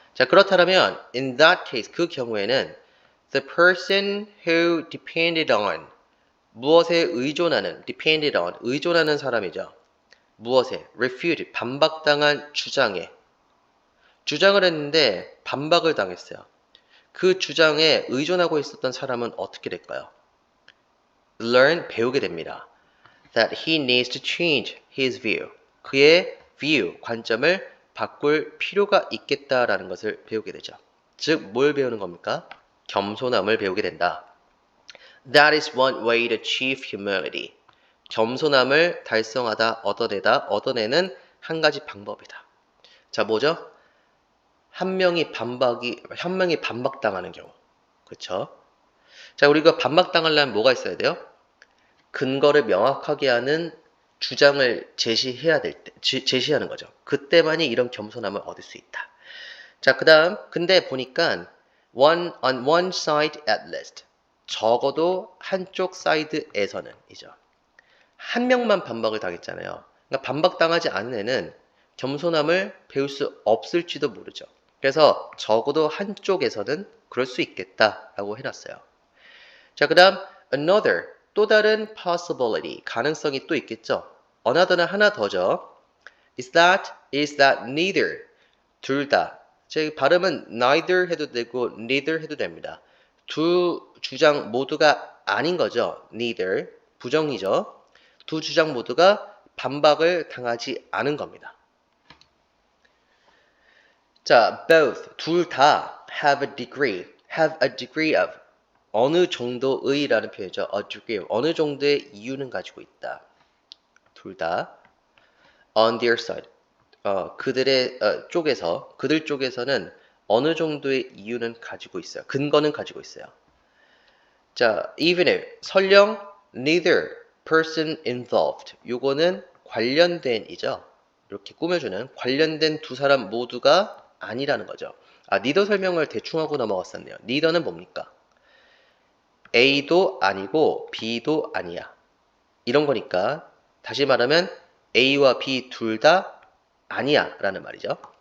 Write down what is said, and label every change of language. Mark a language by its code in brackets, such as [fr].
[ko] 자, 그렇다면 [en] in that case, [ko] 그 경우에는 [en] the person who depended on, [ko] 무엇에 의존하는, [en] depended on, [ko] 의존하는 사람이죠. 무엇에? refute, 반박당한 주장에. 주장을 했는데 반박을 당했어요. 그 주장에 의존하고 있었던 사람은 어떻게 될까요? learn, 배우게 됩니다. [en] that he needs to change his view. [ko] 그의 view, 관점을 바꿀 필요가 있겠다라는 것을 배우게 되죠. 즉, 뭘 배우는 겁니까? 겸손함을 배우게 된다. [en] That is one way to achieve humility. [ko] 겸손함을 달성하다, 얻어내는 한 가지 방법이다. 자, 뭐죠? 한 명이 반박당하는 경우. 그렇죠? 자, 우리가 반박당하려면 뭐가 있어야 돼요? 근거를 명확하게 하는 주장을 제시해야 될 때, 제시하는 거죠. 그때만이 이런 겸손함을 얻을 수 있다. 자, 그 다음, 근데 보니까 [en] on one side at least. [ko] 적어도 한쪽 사이드에서는 이죠. 한 명만 반박을 당했잖아요. 그러니까 반박당하지 않은 애는 겸손함을 배울 수 없을지도 모르죠. 그래서 적어도 한쪽에서는 그럴 수 있겠다라고 해놨어요. 자, 그 다음 another, 또 다른 possibility, 가능성이 또 있겠죠. another는 하나 더죠. [en] is that neither, [ko] 둘 다. 제 발음은 neither 해도 되고 neither 해도 됩니다. 두 주장 모두가 아닌 거죠. neither, 부정이죠. 두 주장 모두가 반박을 당하지 않은 겁니다. 자, both, 둘 다 [en] have a degree of, [ko] 어느 정도의 라는 표현이죠. [en] a degree of, [ko] 어느 정도의 이유는 가지고 있다. 둘 다 [en] on their side, [ko] 그들 쪽에서는 어느 정도의 이유는 가지고 있어요. 근거는 가지고 있어요. [en] 자, even if, [ko] 설령 [en] neither person involved, [ko] 요거는 관련된이죠. 이렇게 꾸며주는 관련된 두 사람 모두가 아니라는 거죠. neither 설명을 대충 하고 넘어갔었네요. neither는 뭡니까? A도 아니고 B도 아니야. 이런 거니까 다시 말하면 A와 B 둘 다 아니야 라는 말이죠.